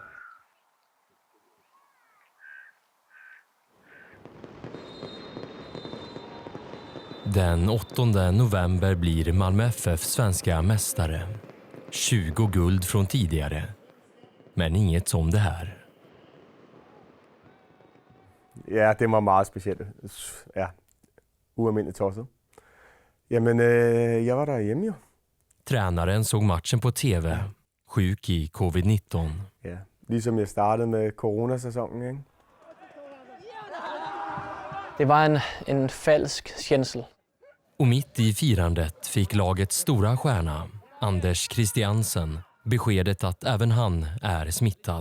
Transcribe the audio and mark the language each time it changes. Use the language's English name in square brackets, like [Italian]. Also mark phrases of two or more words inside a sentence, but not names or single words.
[Swedish] Den 8 november blir Malmö FF svenska mästare. 20 guld från tidigare. Men inget som det här. [Danish] Ja, det var meget specielt. Ja, ualmindeligt tosset. [Swedish] Jamen, jag var där hemma ju. Tränaren såg matchen på TV. Sjuk i covid-19. Ja, liksom jag startade med coronasäsongen, ikke? Det var en falsk känsla. Och mitt i firandet fick lagets stora stjärna, Anders Christiansen, beskedet att även han är smittad.